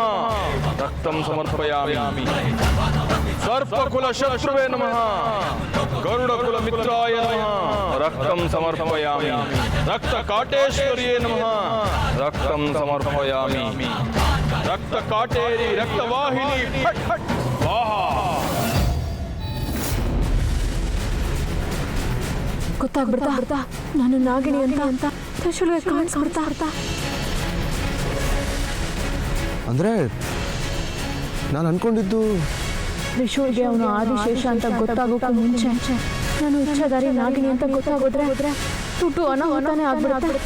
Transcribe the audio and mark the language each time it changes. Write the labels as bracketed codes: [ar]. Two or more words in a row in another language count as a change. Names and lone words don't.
[sa] रक्तं समर्पयामि. सर्पकुल शत्रुवे नमः. गरुडकुल मित्राय नमः. रक्तं समर्पयामि. रक्तकाटेश्वर्ये नमः. रक्तं समर्पयामि. रक्त काटेरी रक्तवाहिनी फट फट स्वाहा. [kn] ಗೊತ್ತಾಗ್ಬಿಡ್ತಾ ನಾನು ನಾಗಿಣಿ ಅಂತ ತ್ರಿಶೂಲ್ಗೆ ಕಾಣಿಸ್ಬಿಡ್ತಾ. ಅಂದರೆ ನಾನು ಅನ್ಕೊಂಡಿದ್ದು ತ್ರಿಶೂಲ್ಗೆ ಅವನು ಆದಿಶೇಷ ಅಂತ ಗೊತ್ತಾಗೋಕ್ಕೂ ಮುಂಚೆ ನಾನು ಇಚ್ಛಾದಾರಿ ನಾಗಿಣಿ ಅಂತ ಗೊತ್ತಾಗೋದ್ರೆ ತುಟ್ಟು ಅನಾಹುತಾನೆ ಆಗ್ಬಿಡುತ್ತೆ.